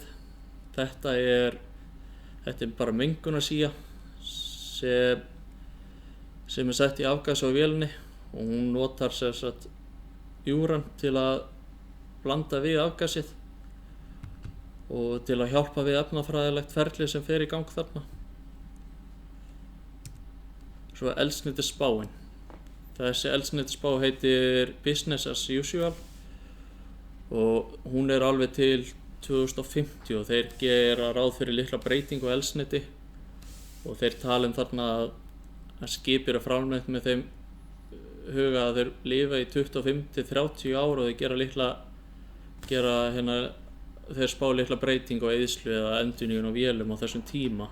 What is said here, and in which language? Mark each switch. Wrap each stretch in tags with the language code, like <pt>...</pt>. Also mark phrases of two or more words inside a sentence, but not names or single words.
<is>Þetta er bara mengunarsía sem er sett í afgas á vélinni, og hún notar júran til að blanda við afgasið og til að hjálpa við efnafræðilegt ferli sem fer í gang þarna. Svo eldsneytisspáin. Þessi eldsneytisspá heitir</is> <en>Business as usual</en> <is>og hún er alveg til 2050, og þeir gera ráð fyrir litla breytingu á eldsneyti, og þeir tala þarna að skip eru framleitt með þeim huga að þeir lifa í 25 til 30 ár, og þeir spá litla breytingu á eyðslu eða endurnýjun á vélum á þessum tíma.</is>